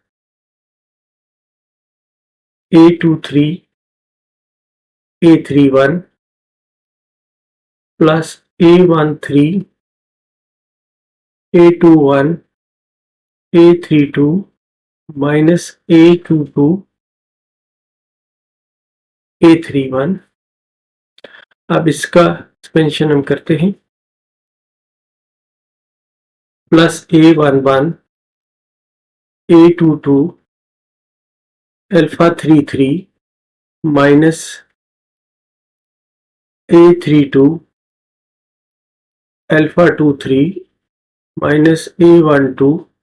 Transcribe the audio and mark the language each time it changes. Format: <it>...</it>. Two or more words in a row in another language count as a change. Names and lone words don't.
<hi>A23, A31 प्लस A13, A21, A32 माइनस A22, A31। अब इसका एक्सपेंशन हम करते हैं, प्लस A11, A22, अल्फा 33 माइनस A32, अल्फा 23 माइनस A12,</hi>